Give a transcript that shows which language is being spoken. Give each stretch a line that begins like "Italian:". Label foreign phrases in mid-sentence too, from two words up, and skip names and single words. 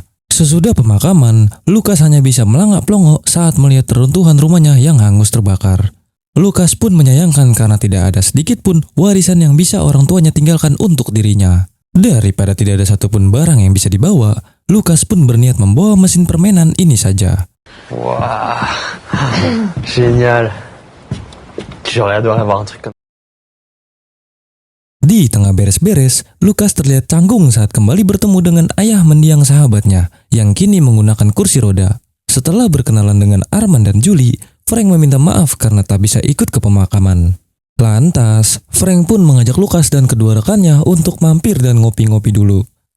Indonesian: Sesudah pemakaman, Lucas hanya bisa melangak-pelongo saat melihat reruntuhan rumahnya yang hangus terbakar. Lucas pun menyayangkan karena tidak ada sedikit pun warisan yang bisa orang tuanya tinggalkan untuk dirinya. Daripada tidak ada satupun barang yang bisa dibawa, Lucas pun berniat membawa mesin permainan ini saja. Wah,
French: génial. J'aurais adoré avoir un truc comme.
Indonesian: Di tengah beres-beres, Lucas terlihat canggung saat kembali bertemu dengan ayah mendiang sahabatnya yang kini menggunakan kursi roda. Setelah berkenalan dengan Arman dan Julie, Frank meminta maaf karena tak bisa ikut ke pemakaman. Lantas, Frank pun mengajak Lucas dan kedua rekannya untuk mampir dan ngopi-ngopi dulu.